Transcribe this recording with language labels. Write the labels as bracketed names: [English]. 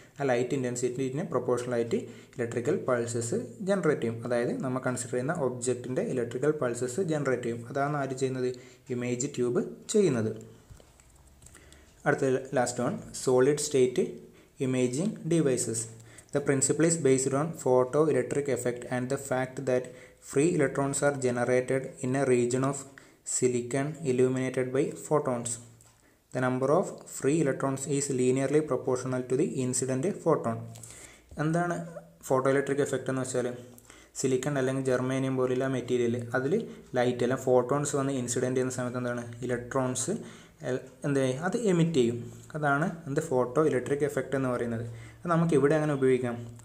[Malayalam] ആ light ഇൻറ്റൻസിറ്റിന് പ്രൊപ്പോർഷണലായിട്ട് electrical pulses generate ചെയ്യും. അതായത് നമ്മൾ കൺസിഡർ ചെയ്യുന്ന ഒബ്ജക്റ്റിൻ്റെ ഇലക്ട്രിക്കൽ പൾസസ് ജനറേറ്റ് ചെയ്യും. അതാണ് ആര് ചെയ്യുന്നത്? ഇമേജ് ട്യൂബ് ചെയ്യുന്നത്. അടുത്ത last one, solid state imaging devices. [English] The principle is based on photoelectric effect and the fact that free electrons are generated in a region of silicon illuminated by photons. The number of free electrons is linearly proportional to the incident photon. [Malayalam] എന്താണ് photo electric effect എന്ന് വെച്ചാൽ? Silicon അല്ലെങ്കിൽ germanium പോലുള്ള material അതിൽ light എല്ലാം photons വന്ന് incident ചെയ്യുന്ന സമയത്ത് എന്താണ് ഇലക്ട്രോൺസ് അത് എമിറ്റ് ചെയ്യും. അതാണ് ഫോട്ടോ ഇലക്ട്രിക് എഫക്റ്റ് എന്ന് പറയുന്നത്. അത് നമുക്ക് ഇവിടെ അങ്ങനെ ഉപയോഗിക്കാം.